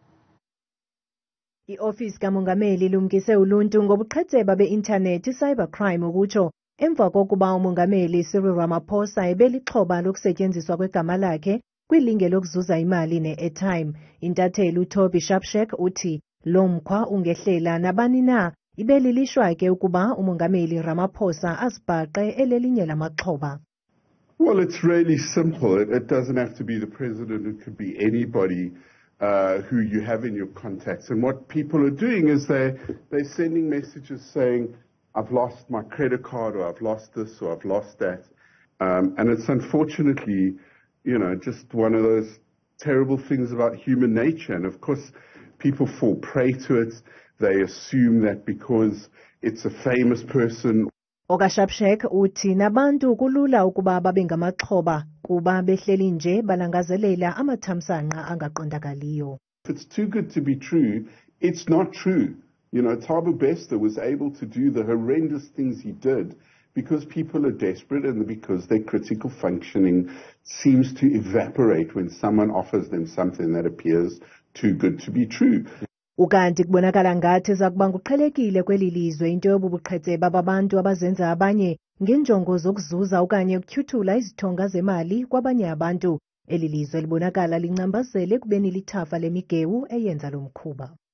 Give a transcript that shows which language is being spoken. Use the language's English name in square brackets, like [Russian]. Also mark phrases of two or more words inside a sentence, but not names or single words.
[Xhosa] Iofisi kamongameli ilumkise uluntu ngobuqhetseba be-intanethi cybercrime ukutsho emva kokuba umongameli Cyril Ramaphosa ebelixhoba lokusetyenziswa kwegama lakhe kwilinge lokuzuza imali ne-airtime. Intatheli uToby Sharpshek uthi lo mkhwa ungehlela nabani na Ibe lilishwa ke ukuba umongameli Ramaphosa asibhaqe elelinye lamaxhoba. [English] Well, it's really simple. It doesn't have to be the president. It could be anybody who you have in your contacts. And what people are doing is they're sending messages saying, I've lost my credit card, or I've lost this, or I've lost that. And it's unfortunately, just one of those terrible things about human nature. And of course, people fall prey to it. They assume that because it's a famous person. [Xhosa] Okashapshek uthi nabantu kulula ukuba babe ngamaxhoba kuba behleli nje balangazelela amathamsanqa angaqondakaliyo. [English] If it's too good to be true, it's not true. Thabo Bester was able to do the horrendous things he did because people are desperate and because their critical functioning seems to evaporate when someone offers them something that appears too good to be true. [Xhosa] Ukanti kubonakala ngathi zakuba nguqhelekile kweli lizwe into yobubuqhetseba babantu abazenza abanye ngenjongo zokuzuza okanye ukutyhuthula izithonga zemali kwabanye abantu. Eli lizwe libonakala lincambazele kubeni lithafa lemigewu eyenza lo mkhuba.